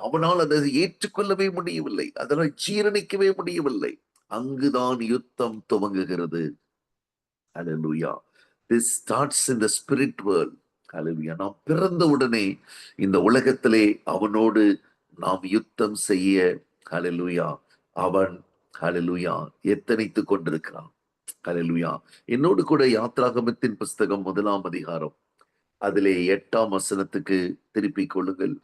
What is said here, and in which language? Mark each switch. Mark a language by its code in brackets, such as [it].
[ta] அவனால் அதை ஏற்றுக்கொள்ளவே முடியவில்லை, அதனால் ஜீரணிக்கவே முடியவில்லை. அங்குதான் யுத்தம் துவங்குகிறது. [en] Hallelujah. This starts in the spirit world. Hallelujah. [ta] நாம் பிறந்த உடனே இந்த உலகத்திலே அவனோடு நாம் யுத்தம் செய்ய ஹalleluya அவன் ஹalleluya எத்தனைத்துக் கொண்டிருக்கிறான். ஹalleluya. என்னோடு கூட யாத்ராகமத்தின் புஸ்தகம் 1ஆம் அதிகாரம் அதிலே 8ஆம் வசனத்துக்கு திருப்பிக் கொள்ளுங்கள்.